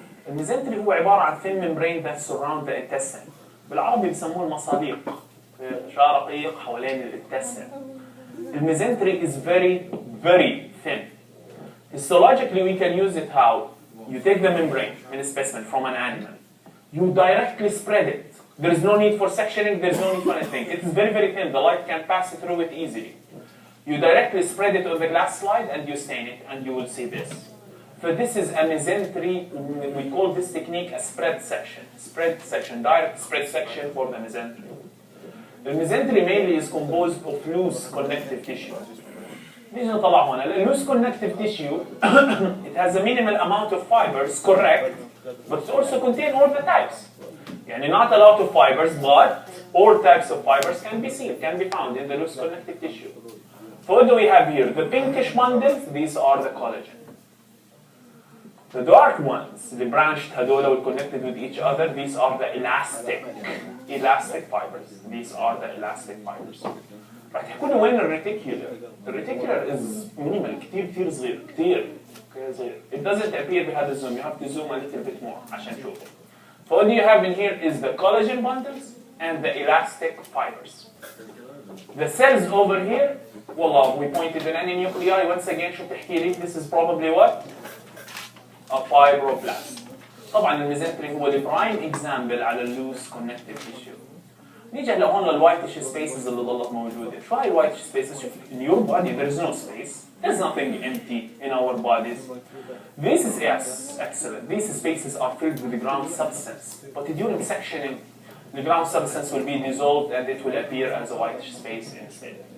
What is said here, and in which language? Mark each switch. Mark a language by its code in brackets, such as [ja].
[en] Mesentery [ar] هو عبارة عن [en] thin membrane that surround the intestine. [ar] بالعربي بيسموه المصاديق. شعر رقيق حوالين الانتستين. [en] الميزنتري is very thin. Histologically we can use it how? You take the membrane in a specimen from an animal. You directly spread it. There is no need for sectioning, there is no need for anything. It is very thin, the light can pass through it easily. You directly spread it on the glass slide and you stain it and you will see this. So this is a mesentery, we call this technique a spread section, direct spread section for the mesentery. The mesentery mainly is composed of loose connective tissue. [ar] نيجي نطلع هون. [en] Loose connective tissue it has a minimal amount of fibers, correct, but it also contains all the types. يعني not a lot of fibers, but all types of fibers can be found in the loose connective tissue. So what do we have here? The pinkish bundles, these are the collagen. The dark ones, the branched هدول will connected with each other, these are the elastic fibers. These are the elastic fibers. [ar] راح تحكوا لي وين الريتيكولر؟ الريتيكولر [en] is minimal [ar] كثير صغير كثير صغير. [en] It doesn't appear [ar] بهذا الزوم. [en] You have to zoom a little bit more [ar] عشان تشوفه. [en] So what you have in here is the collagen bundles and the elastic fibers. The cells over here, والله we pointed in any nuclei once again [ar] شو بتحكي لي؟ [en] This is probably what? A fibroblast. [ar] طبعا الميزنتري هو البرايم اكزامبل على اللوس كونكتيف تيشو. نيجي هلا هون للوايت تيشو سبيسز اللي ضلت موجوده. شو هاي الوايت تيشو سبيسز؟ شوف [en] in your body there is no space. There's nothing empty in our bodies. This is yes, excellent. These spaces are filled with the ground substance. But during sectioning, the ground substance will be dissolved and it will appear as a white space instead.